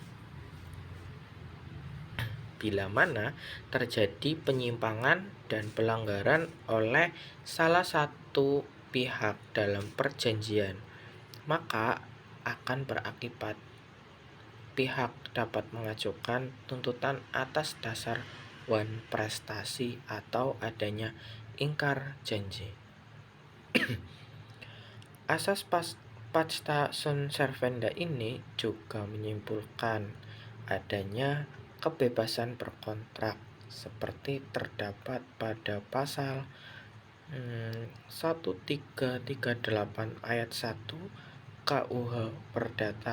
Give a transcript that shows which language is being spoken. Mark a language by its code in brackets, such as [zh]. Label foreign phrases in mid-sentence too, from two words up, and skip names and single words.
[id] Bila mana terjadi penyimpangan dan pelanggaran oleh salah satu pihak dalam perjanjian, maka akan berakibat pihak dapat mengajukan tuntutan atas dasar wan prestasi atau adanya ingkar janji. Asas [la] pacta sunt servanda [id] ini juga menyimpulkan adanya kebebasan berkontrak seperti terdapat pada pasal 1338 ayat 1 KUH Perdata.